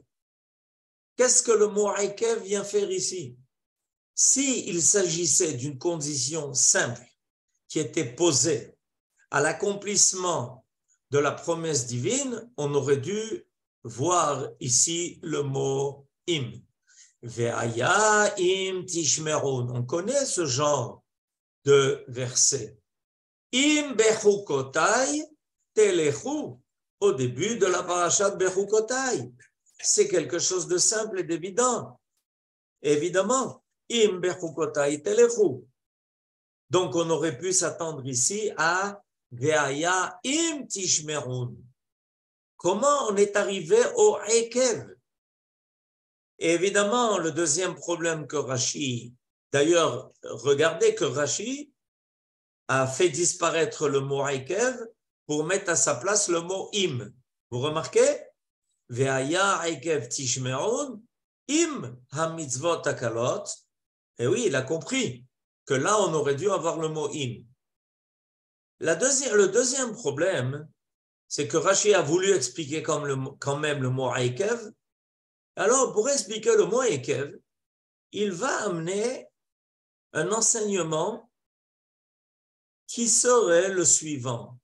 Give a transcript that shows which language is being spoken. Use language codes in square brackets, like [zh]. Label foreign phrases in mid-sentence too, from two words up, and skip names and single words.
[fr] Qu'est-ce que le mot aikev vient faire ici? S'il s'agissait d'une condition simple qui était posée à l'accomplissement de la promesse divine, on aurait dû voir ici le mot im. [he] והיה אם תשמעון. [fr] On connaît ce genre de verset. [he] אם בחקתי תלכו. [fr] Au début de la parasha de Bechukotai. C'est quelque chose de simple et d'évident. Évidemment, [he] אם בחקתי תלכו. [fr] Donc on aurait pu s'attendre ici à [he] והיה אם תשמעון. [fr] Comment on est arrivé au ekev? Évidemment, le deuxième problème que Rashi, d'ailleurs, regardez que Rashi a fait disparaître le mot ekev pour mettre à sa place le mot im. Vous remarquez? [he] והיה עקב תשמעון אם המצוות הקלות, [fr] et oui, il a compris que là, on aurait dû avoir le mot im. Le deuxième problème, c'est que Rashi a voulu expliquer quand même le mot Eikev. Alors, pour expliquer le mot Eikev, il va amener un enseignement qui serait le suivant.